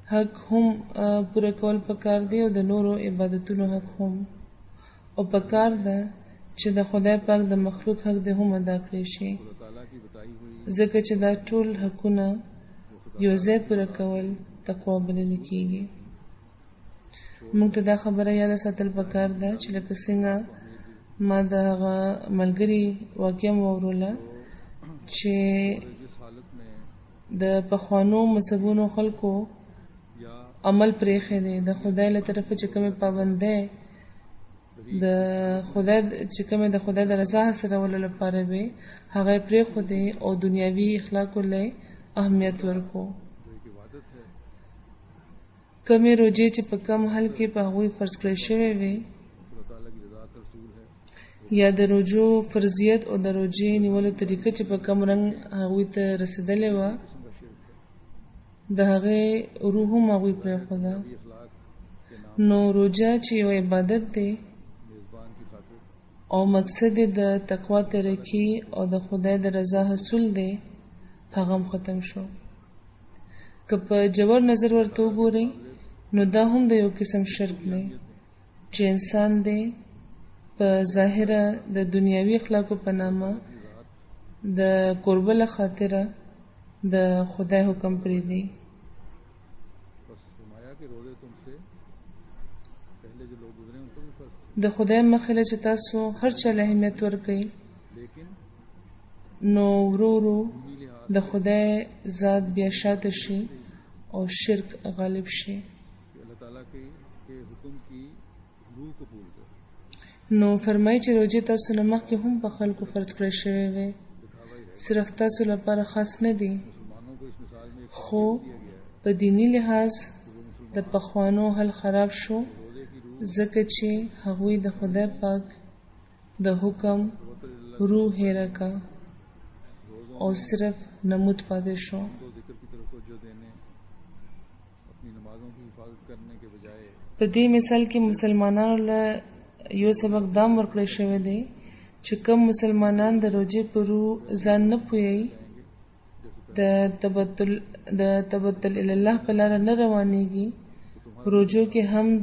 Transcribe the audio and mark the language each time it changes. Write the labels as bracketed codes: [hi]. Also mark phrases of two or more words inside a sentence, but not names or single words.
[ps] حق هم پوره کول پکار دی او د نورو عبادتونو حق هم او پکار ده چې د خدای پاک د مخلوق حق د هم ادا کړی شي [ur] اللہ تعالیٰ کی بتائی ہوئی [ps] ځکه چې دا ټول حقونه یو ځای پوره کول تقوا بلل کیږي موږ ته دا خبره یاد ساتل پکار ده چې لکه څنګه ما د هغه ملګري واقعه واوروله چې [ur] جس حالت میں [ps] د پخوانو مذهبونو خلکو یا عمل پرېښی دی د خدای له طرفه چې کومې پابندۍ د خدای چې کومې د خدای د رضا حاصلولو لپاره وي هغه یې پرېښودې او دنیاوي اخلاقو له اهمیت ورکو [ur] جو ایک عبادت ہے [ps] کمې روجې چې په کم حل کې په هغوی فرض کړی شوی وي [ur] اللہ تعالیٰ کی رضا کا رسول ہے [ps] یا د روجو فرضیت او د روجې نیولو طریقه چې په کم رنګ هغوی ته رسېدلې وه [ur] قسم کا شرک ہے [ps] د هغې روح هم هغوی پرېښوده [ur] یہ اخلاق کے نام [ps] نو روجه چې یو عبادت دی [ur] میزبان کی خاطر [ps] او مقصد یې د تقوا ترقی او د خدای د رضا حصول دی هغه هم ختم شو که په جوړ نظر ورته وګورئ نو دا هم د یو قسم شرک دی چې انسان دی په ظاهره د دنیاوي اخلاقو په نامه د قربه له خاطره د خدای حکم پرېږدي [ur] بس فرمایا کہ روزے تم سے پہلے جو لوگ گزرے ان پر بھی فرض تھے [ps] د خدای مخې له چې تاسو هر چا له اهمیت ورکوئ [ur] لیکن [ps] نو ورو ورو [ur] دینی لحاظ [ps] د خدای ذات بیا شاته شي او شرک غالب شي [ur] کہ اللہ تعالیٰ کے حکم کی روح قبول کر [ps] نو فرمایي چې روزې تاسو نه مخکې هم په خلکو فرض کړی شوی وي [ur] دکھاوا ہی رہے [ps] صرف تاسو لپاره خاص نه دي [ur] مسلمانوں کو اس مثال میں ایک [ps] خو په دینی لحاظ د پخوانو حل خراب شو [ur] روزے کی روح [ps] ځکه چې هغوی د خدای پاک د حکم روح هېره کا او صرف نمود پاتې شو [ur] کو ذکر کی طرف توجہ دینے اپنی نمازوں کی حفاظت کرنے کے بجائے [ps] په دې مثال کې مسلمانانو له یو سبق دام ورکړی شوی دی چې کوم مسلمانان د روزې په روح ځان نه پوهیږي د تبتل الله په لاره نه روانېږي روزو کې حمد